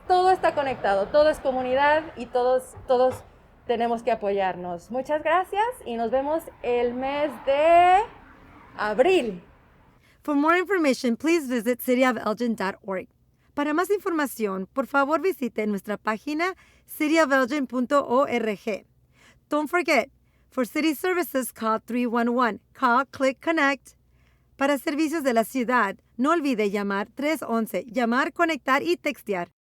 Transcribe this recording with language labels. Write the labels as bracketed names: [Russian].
[Spanish] Todo está conectado, todo es comunidad y todos tenemos que apoyarnos. Muchas gracias y nos vemos el mes de abril. [English] For more information, please visit cityofelgin.org. [Spanish] Para más información, por favor visite nuestra página cityofelgin.org. [English] Don't forget, for city services, call 311. Call, click, connect. [Spanish] Para servicios de la ciudad, no olvide llamar 311, llamar, conectar y textear.